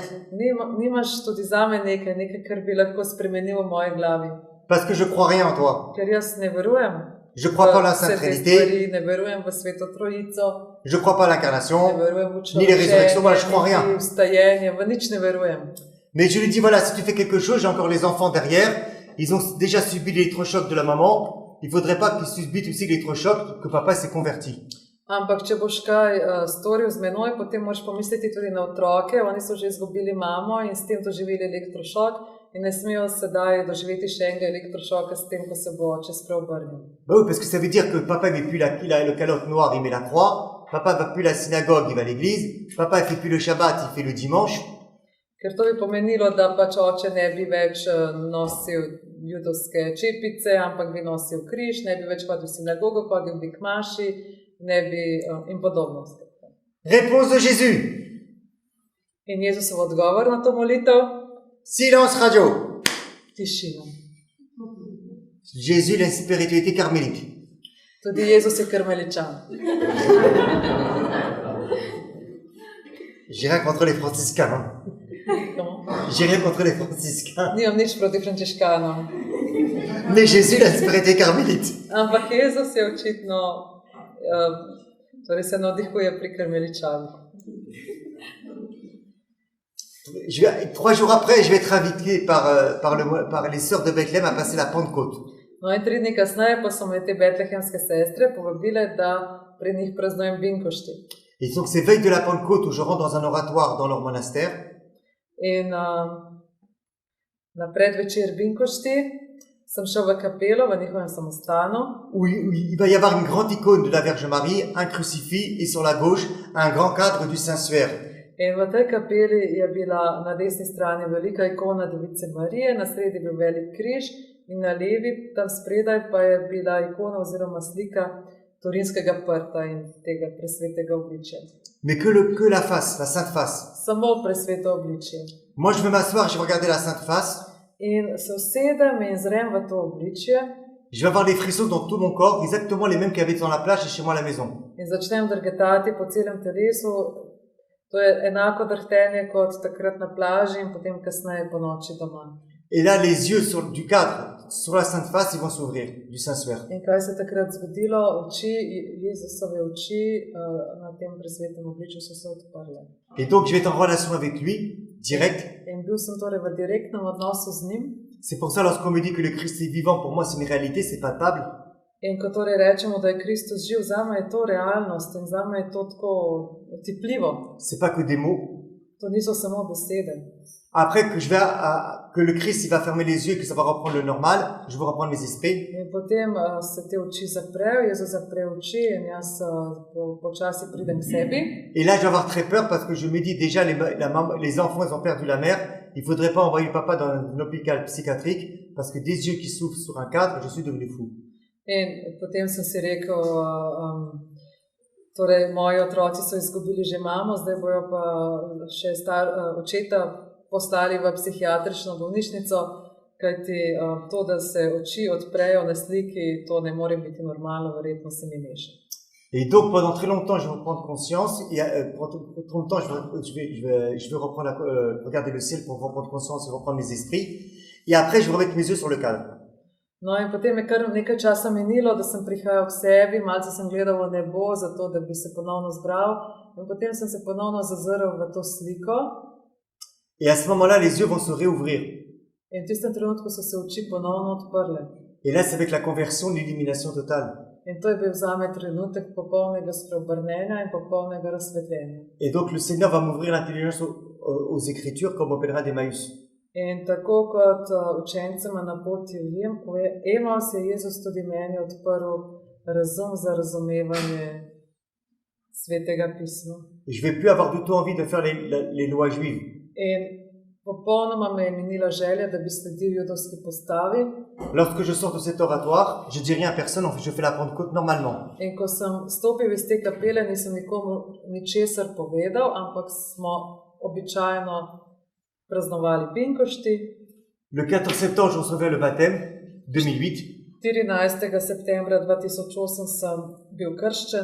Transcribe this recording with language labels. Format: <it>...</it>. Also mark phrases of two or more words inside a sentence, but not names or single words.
<sl>Nimaš tudi zame nekaj, kar bi lahko spremenil v moji glavi?</sl> <fr>Parce que je crois rien en toi.</fr> <sl>Ker jaz ne verujem</sl> <fr>Je crois pas à la</fr> <sl>vse</sl> <fr>Sainte</fr> <sl>te</sl> <fr>Trinité,</fr> <sl>stvari, ne verujem v Sveto Trojico,</sl> <fr>je crois pas à</fr> <sl>ne</sl> <fr>l'incarnation,</fr> <sl>verujem v</sl> <fr>ni les résurrections, voilà, je crois</fr> <sl>učlovečenje,</sl> <fr>rien.</fr> <sl>ni vstajenje, v nič ne verujem.</sl> <fr>Mais je lui dis, voilà, si tu fais quelque chose, j'ai encore les enfants derrière, ils ont déjà subi l'électrochoc de la maman, il faudrait pas qu'ils subissent aussi l'électrochoc que papa s'est converti.</fr> <sl>Ampak, če boš kaj storil z menoj, potem moraš pomisliti tudi na otroke. Oni so že izgubili mamo in s tem doživeli elektrošok in ne smejo sedaj doživeti še enega elektrošoka s tem, ko se bo oče spreobrnil.</sl> <fr>Bah oui, parce que ça veut dire que papa ne met plus le calotte noire, il met la croix. Papa va plus à la synagogue, il va à l'église. Papa ne fait plus le Shabbat, il fait le dimanche.</fr> <sl>Ker to bi pomenilo, da pač oče ne bi več nosil judovske čepice, ampak bi nosil križ, ne bi več hodil v sinagogo, hodil bi k maši, ne bi in podobno.</sl> <fr>Réponse de Jésus.</fr> <sl>In Jezusov odgovor na to molitev?</sl> <fr>Silence radio.</fr> <sl>Tišina.</sl> <fr>Jésus, la spiritualité carmélite.</fr> <sl>Tudi Jezus je karmeličan.</sl> <fr>J'ai rien contre les franciscains. Hein. J'ai rien contre les franciscains.</fr> <sl>Nimam nič proti frančiškanom.</sl> <fr>Mais Jésus, la spiritualité carmélite.</fr> <sl>Ampak Jezus je očitno, torej se navdihuje pri karmeličanu.</sl> <fr>3 jours après, je vais être invité par les sœurs de Bethléem à passer la Pentecôte.</fr> <sl>No in 3 dni kasneje pa so me te betlehemske sestre povabile, da pri njih praznujem binkošti.</sl> <fr>Et donc c'est veille de la Pentecôte où je rentre dans un oratoire dans leur monastère.</fr> <sl>In na predvečer binkošti sem šel v kapelo v njihovem samostanu.</sl> <fr>Où il va y avoir une grande icône de la Vierge Marie, un crucifix et sur la gauche un grand cadre du Saint-Suaire.</fr> <sl>In v tej kapeli je bila na desni strani velika ikona Device Marije, na sredi bil velik križ in na levi, tam spredaj pa je bila ikona oziroma slika Turinskega prta in tega presvetega obličja.</sl> <fr>Mais que la face, la sainte face.</fr> <sl>Samo presveto obličje.</sl> <fr>Moi je vais m'asseoir, je vais regarder la sainte face.</fr> <sl>In se usedem in zrem v to obličje.</sl> <fr>Je vais avoir des frissons dans tout mon corps, exactement les mêmes qu'il y avait dans la plage et chez moi à la maison.</fr> <sl>In začnem drgetati po celem telesu. To je enako drhtenje kot takrat na plaži in potem kasneje po noči doma.</sl> <fr>Et là, les yeux du cadre, sur la sainte face, ils vont s'ouvrir, du Saint-Suaire.</fr> <sl>In kaj se takrat zgodilo? Oči, Jezusove oči na tem presvetem obličju so se odprle.</sl> <fr>Et donc, je vais être en relation avec lui, direct.</fr> <sl>In bil sem torej v direktnem odnosu z njim.</sl> <fr>C'est pour ça, lorsqu'on me dit que le Christ est vivant, pour moi, c'est une réalité, c'est palpable.</fr> <sl>In ko torej rečemo, da je Kristus živ, zame je to realnost in zame je to tako otipljivo.</sl> <fr>C'est pas que des mots.</fr> <sl>To niso samo besede.</sl> <fr>Après que le Christ il va fermer les yeux et que ça va reprendre le normal, je vais reprendre mes esprits.</fr> <sl>In potem se te oči zaprejo, Jezus zapre oči in jaz počasi pridem k sebi.</sl> <fr>Et là, je vais avoir très peur parce que je me dis déjà, les enfants, ils ont perdu la mère. Il faudrait pas envoyer papa dans un hôpital psychiatrique parce que des yeux qui s'ouvrent sur un cadre, je suis devenu fou.</fr> <sl>In potem sem si rekel, torej moji otroci so izgubili že mamo, zdaj bojo pa še očeta poslali v psihiatrično bolnišnico, kajti to, da se oči odprejo na sliki, to ne more biti normalno, verjetno se mi meša.</sl> <fr>Et donc pendant très longtemps, je vais reprendre conscience. Et pendant très longtemps, je vais reprendre regarder le ciel pour reprendre conscience et reprendre mes esprits. Et après, je vais remettre mes yeux sur le cadre.</fr> <sl>No in potem je kar nekaj časa minilo, da sem prihajal k sebi, malce sem gledal v nebo, zato da bi se ponovno zbral in potem sem se ponovno zazrl v to sliko.</sl> <fr>Et à ce moment-là, les yeux vont se réouvrir.</fr> <sl>In v tistem trenutku so se oči ponovno odprle.</sl> <fr>Et là, c'est avec la conversion, l'illumination totale.</fr> <sl>In to je bil zame trenutek popolnega spreobrnenja in popolnega razsvetljenja.</sl> <fr>Et donc le Seigneur va m'ouvrir l'intelligence aux Écritures comme au pèlerin d'Emmaüs.</fr> <sl>In tako kot učencema na poti v Emaus je Jezus tudi meni odprl razum za razumevanje svetega pisma.</sl> <fr>Et je vais plus avoir du tout envie de faire les lois juives.</fr> <sl>In popolnoma me je minila želja, da bi sledil judovski postavi.</sl> <fr>Lorsque je sors de cet oratoire, je dis rien à personne, en fait, je fais la Pentecôte normalement.</fr> <sl>In ko sem stopil iz te kapele, nisem nikomu ničesar povedal, ampak smo običajno praznovali binkošti.</sl> <fr>Le 14 septembre, je recevais le baptême, 2008.</fr> <sl>14. septembra 2008 sem bil krščen.</sl>